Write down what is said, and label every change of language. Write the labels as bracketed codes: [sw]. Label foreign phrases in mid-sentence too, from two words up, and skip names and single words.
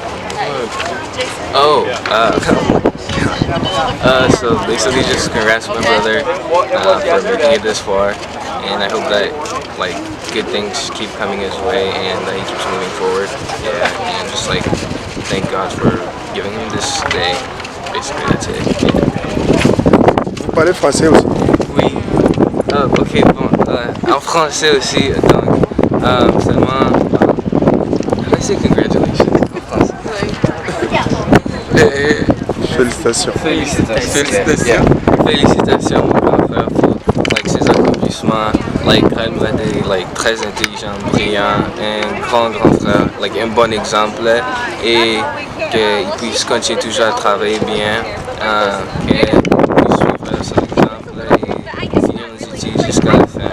[en] So basically just congrats to my brother for making it this far, and I hope that good things keep coming his way and that he keeps moving forward. Yeah, and just thank God for giving him this day. Basically that's it. Yeah. [fr] Vous parlez français aussi? Oui. Ok, bon, en français aussi, donc seulement [en] I say congratulations [fr] en français. Félicitations. Félicitations. Félicitations mon grand frère pour ses accomplissements. Graël est très intelligent, brillant, un grand frère, un bon exemple, et qu'il puisse continuer toujours à travailler bien, qu'il puisse suivre son exemple et finir nos études jusqu'à la fin.